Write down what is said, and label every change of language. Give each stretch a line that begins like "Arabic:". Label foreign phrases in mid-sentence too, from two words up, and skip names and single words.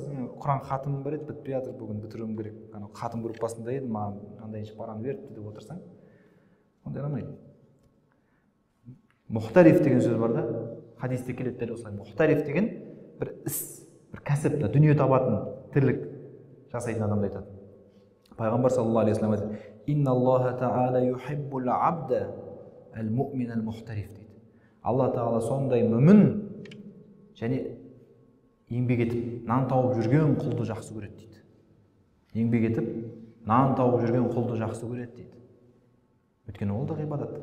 Kazakh: Құран хатымым бар еді, бітпей жатыр, бүгін бітіруім керек. Хатым группасында едім, маған мынандай параны беріпті деп отырсаң, ондай рамайды. Мұхтариф деген сөз бар да, хадисте келеді дәл осылай. Мұхтариф деген бір іс, бір кәсіп, дүние табатын тірлік жасайтын адамды айтады. Пайғамбар
Arabic: صلى الله عليه وسلم
Kazakh: айтады:
Arabic: "إن الله تعالى يحب العبد المؤمن المحترف"
Kazakh: дейді. Алла тағала сондай мүмін және еңбек етіп, нан тауып жүрген құлды жақсы көреді дейді. Еңбек етіп, нан тауып жүрген құлды жақсы көреді дейді. Өйткені ол да ғибадат.